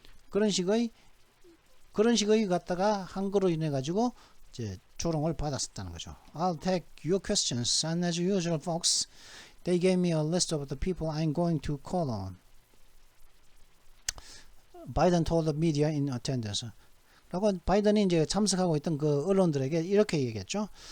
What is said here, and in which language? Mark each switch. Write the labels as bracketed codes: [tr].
[ko] 그런 식의 갖다가 한 거로 인해 가지고 이제 조롱을 받았었다는 거죠. [en] I'll take your questions, and as usual, folks, they gave me a list of the people I'm going to call on. Biden told the media in attendance. [ko] 라고 바이든이 이제 참석하고 있던 그 언론들에게 이렇게 얘기했죠.